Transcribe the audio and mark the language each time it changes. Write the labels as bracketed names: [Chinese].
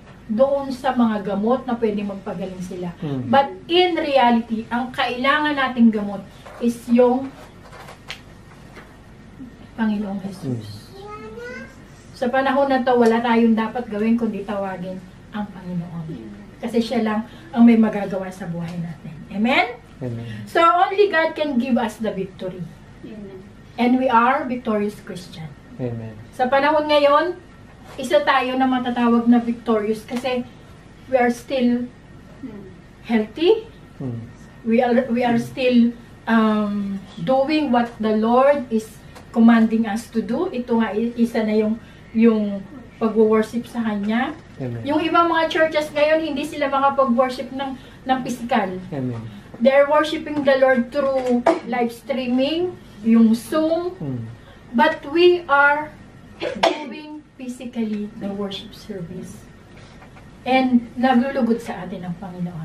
[Filipino] doon sa mga gamot na pwedeng magpagaling sila. [English] But in reality, [Filipino] ang kailangan nating gamot is yung Panginoong Jesus. Sa panahon na to, wala tayong dapat gawin kundi tawagin ang Panginoon. Kasi siya lang ang may magagawa sa buhay natin. Amen? Amen. [English] So, only God can give us the victory. And we are victorious Christian. Amen. [Filipino] Sa panahon ngayon, isa tayo na matatawag na victorious kasi [English] we are still healthy. We are still doing what the Lord is commanding us to do. [Filipino] Ito nga, isa na yung pag-worship sa Kanya. Amen. Yung ibang mga churches ngayon, hindi sila makapag-worship ng physical. Amen. [English] They're worshiping the Lord through live streaming, yung Zoom. But we are doing physically the worship service. [Filipino] And naglulugod sa atin ang Panginoon.